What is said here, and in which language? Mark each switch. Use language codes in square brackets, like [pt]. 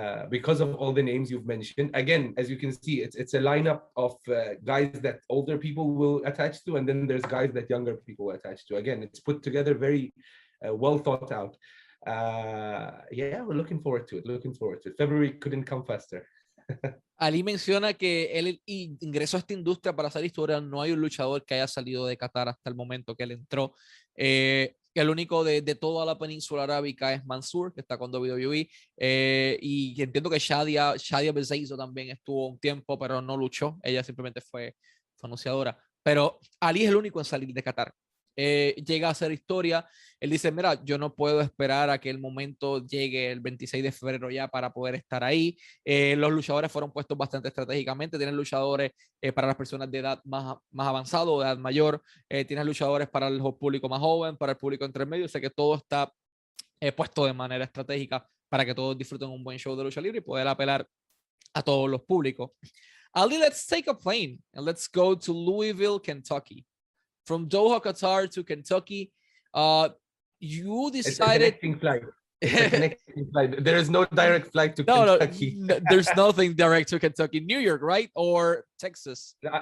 [en] Because of all the names you've mentioned. Again, as you can see, it's a lineup of guys that older people will attach to, and then there's guys that younger people will attach to. Again, it's put together very well thought out. Yeah, we're looking forward to it. February couldn't come faster. [es] Ali menciona que él ingresó a esta industria para hacer historia. No hay un luchador que haya salido de Qatar hasta el momento que él entró. El único de toda la península arábica es Mansoor, que está con WWE, y entiendo que Shadia Bezeizo también estuvo un tiempo, pero no luchó. Ella simplemente fue anunciadora. Pero Ali es el único en salir de Qatar. llega a hacer historia. Él dice, mira, yo no puedo esperar a que el momento llegue el 26 de febrero ya para poder estar ahí. Los luchadores fueron puestos bastante estratégicamente. Tienen luchadores para las personas de edad más avanzada o de edad mayor. Tienen luchadores para el público más joven, para el público intermedio. O sea que todo está puesto de manera estratégica para que todos disfruten un buen show de lucha libre y poder apelar a todos los públicos. [en] Ali, let's take a plane and let's go to Louisville, Kentucky. From Doha, Qatar to Kentucky, you decided... It's a connecting flight. It's a connecting flight. There is no direct flight to Kentucky. No, there's nothing direct to Kentucky. New York, right? Or Texas?